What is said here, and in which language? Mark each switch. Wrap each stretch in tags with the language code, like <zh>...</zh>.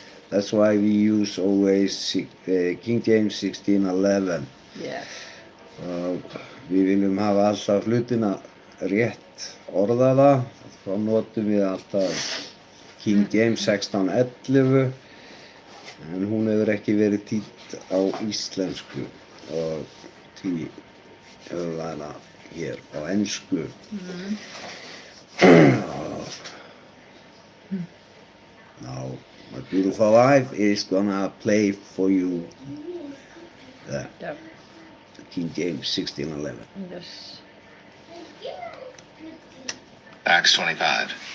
<en>That's why we use always King James 16:11. Yeah.</en> <is>Við viljum hafa alltaf hlutina rétt orðaða, þá notum við alltaf King James 16:11, en hún hefur ekki verið þýdd á íslensku og því höfum við hana hér á ensku.</is> <en>Now, my beautiful wife is gonna play for you the King James 16:11. Yes. Acts 25.</en>